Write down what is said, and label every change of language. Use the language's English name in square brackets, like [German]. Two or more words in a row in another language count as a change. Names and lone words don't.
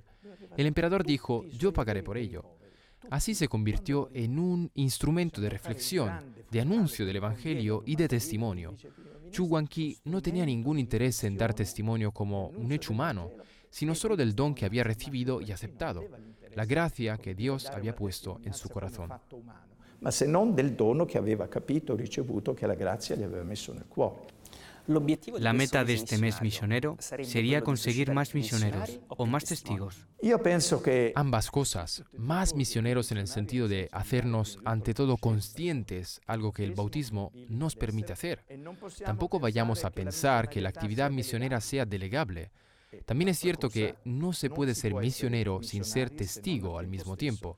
[Spanish] El emperador dijo, yo pagaré por ello. Así se convirtió en un instrumento de reflexión, de anuncio del Evangelio y de testimonio. Zhu Guangqi no tenía ningún interés en dar testimonio como un hecho humano, sino solo del don que había recibido y aceptado, la gracia que Dios había puesto en su corazón. [Italian] Ma se non del dono che aveva capito, ricevuto, che la grazia gli aveva messo nel cuore. [Spanish] La meta de este mes misionero sería conseguir más misioneros o más testigos. [Italian] Io penso che [Spanish] Ambas cosas, más misioneros en el sentido de hacernos ante todo conscientes, algo que el bautismo nos permite hacer. Tampoco vayamos a pensar que la actividad misionera sea delegable. También es cierto que no se puede ser misionero sin ser testigo al mismo tiempo.